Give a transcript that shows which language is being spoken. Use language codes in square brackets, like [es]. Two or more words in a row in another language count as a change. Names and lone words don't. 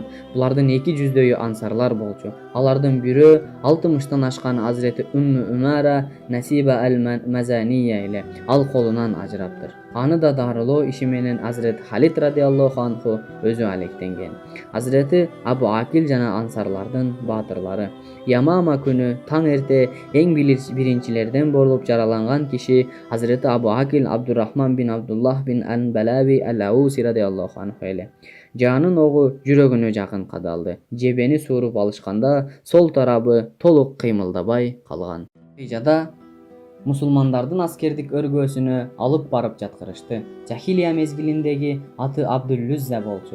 [ky] Булардын 200дөйү ансарлар болчу. Алардын бирөө 60-тан ашкан Hazreti Умму Умара Насиба ал-Мазания эле ал колунан ажыраптыр. Аны да дарылоо иши менен Hazreti Халид [ar] رضي الله عنه [ky] өзү алектенген. Hazreti Абу Акил жана ансарлардын баатырлары. Ямама күнү таң эрте эң биринчилерден болуп жараланган киши Hazreti Абу Акил Абдуррахман бин Абдуллах бин Ан-Балави ал-Ауси [ar] رضي الله عنه [ky] эле. Жанын огу жүрөгүнө жакын кадалды. Жебени сууруп алышканда сол тарабы толук кыймылдабай калган. Жада мусулмандардын аскердик өргөөсүнө алып барып жаткырышты. Жахилия мезгилиндеги аты Абдул-Лузза болчу.